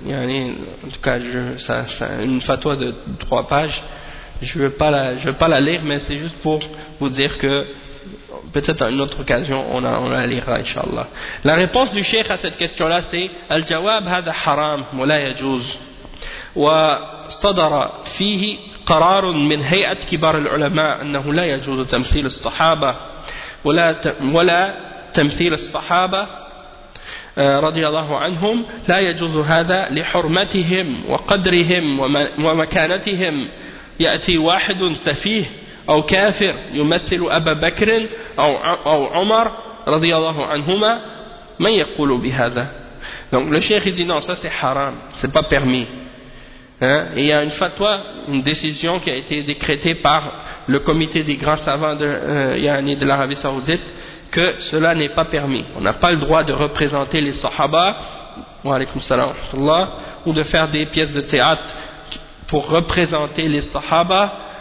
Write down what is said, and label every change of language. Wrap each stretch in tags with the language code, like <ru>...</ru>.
<fr>C'est une fatwa de 3 pages. Je ne veux pas la lire, mais c'est juste pour vous dire que peut-être à une autre occasion, on la lira, Inch'Allah. La réponse du Cheikh à cette question-là, c'est</fr> <ar>Al-Jawab hada haram, wa la yajouz. Wa sadara fihi. قرار من هيئة كبار العلماء أنه لا يجوز تمثيل الصحابة ولا تمثيل الصحابة رضي الله عنهم لا يجوز هذا لحرمتهم وقدرهم ومكانتهم يأتي واحد سفيه أو كافر يمثل أبا بكر أو عمر رضي الله عنهما من يقول بهذا</ar> <fr>donc le cheikh dit non, ça c'est haram, c'est pas permis. Et il y a une fatwa, une décision qui a été décrétée par le comité des grands savants de l'Arabie Saoudite que cela n'est pas permis. On n'a pas le droit de représenter les sahaba, wa alaykoum salam, ou de faire des pièces de théâtre pour représenter les sahaba.</fr>